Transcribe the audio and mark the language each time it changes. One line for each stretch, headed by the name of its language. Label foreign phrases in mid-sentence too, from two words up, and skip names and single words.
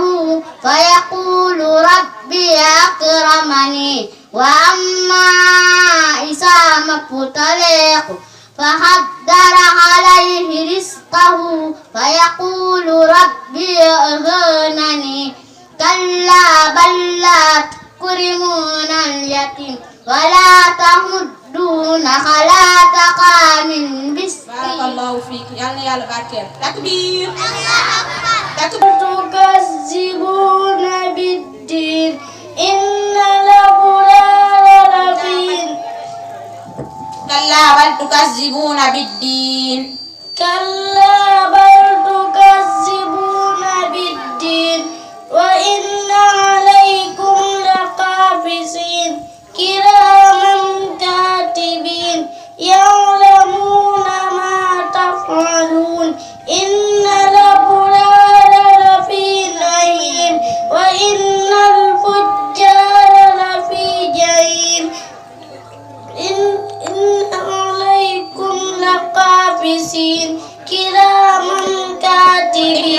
Arabic: فيقول ربي أكرمني وأما إذا ما ابتلاه فقدر عليه رزقه فيقول ربي أهانني كلا بل لا تكرمون اليتيم ولا تمدون على طعام المسكين. بارك الله فيك
Wolof: yal na yàlla barkeel. takbiir
Arabic: تكذبون بالدين إن الأبرار لفي كلا بل تكذبون بالدين كلا بل تكذبون بالدين وإن عليكم لحافظين كراما كاتبين يعلمون ما تفعلون إن الأبرار لفي نعيم وإن الفجار لفي جحيم إن عليكم لحافظين كراما كاتبين